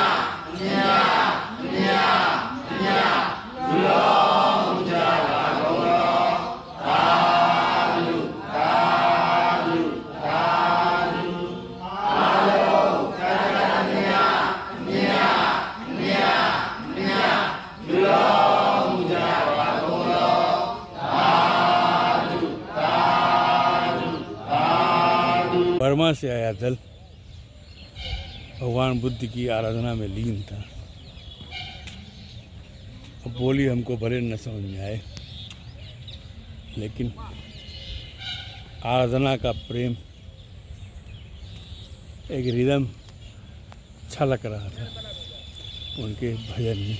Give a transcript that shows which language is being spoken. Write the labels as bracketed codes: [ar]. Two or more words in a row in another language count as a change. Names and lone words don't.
[my] လောကြပါဘုရားသာဓုသာဓုသာဓုအာလုံးသာလော [hi] बर्मा से आया दल भगवान बुद्ध की आराधना में लीन था। अब बोली हमको भले न समझ में आए, लेकिन आराधना का प्रेम एक रिदम छलक रहा था उनके भजन में।